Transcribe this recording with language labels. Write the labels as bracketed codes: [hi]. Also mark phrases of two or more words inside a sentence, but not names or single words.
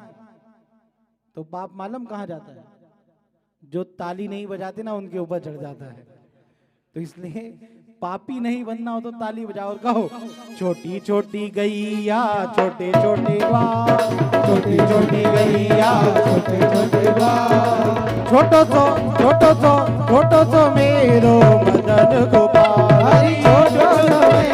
[hi] तो पाप मालूम कहाँ जाता है? जो ताली नहीं बजाते ना उनके ऊपर चढ़ जाता है। तो इसलिए पापी नहीं बनना हो तो ताली बजाओ और कहो छोटी छोटी गैया छोटे छोटे ग्वाल, छोटी छोटी गैया छोटे छोटे ग्वाल। [bra] छोटो सो मेरो मदन गोपाल। हरि छोटो सो